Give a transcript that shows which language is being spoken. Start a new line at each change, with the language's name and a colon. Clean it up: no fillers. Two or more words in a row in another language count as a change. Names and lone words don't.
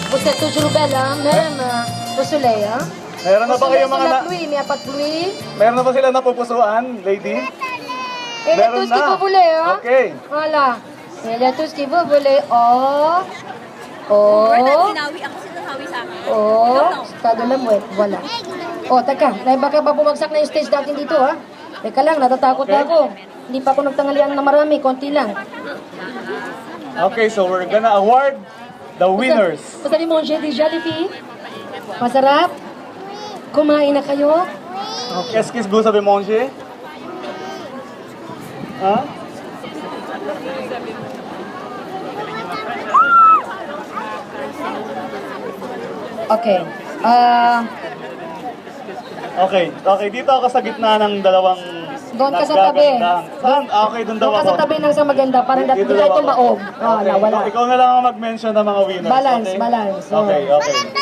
French: c'est toujours belle, hein? Même au soleil, hein?
Filipino: Meron na ba kayo mga
French: la pluie, mais il n'y a pas de pluie.
Filipino: Meron na ba sila napupusuan, lady?
French: Et il y a tout ce que vous voulez, hein? Okay. Voilà. Il y a tout ce que vous voulez. Oh. Oh.
Filipino: Sinawi ako, sinasawi sa akin. Oh. Estado lang, wait. Voilà. Oh, teka. Dahil baka ba bumagsak na yung stage natin dito, ha? Teka lang, natatakot na ako. Hindi pa ako nagtanghalian na marami, konti lang.
English: Okay, so we're gonna award the winners.
Filipino: Basta ni Monje di Jollibee. Masarap. Kumain na kayo.
French: Qu'est-ce que vous avez mangé? Huh? Okay.
Filipino: Okay, dito ako sa gitna ng dalawang Doon ka sa tabi. nagagandang. Saan? Okay, doon daw Doon ka ako. sa tabi ng sa maganda. Parang dati Dito tayo daw ako. tumaob. Oh, Okay, nawala. ikaw na lang ang mag-mention ng mga winners. Balance, okay? balance. Okay, okay.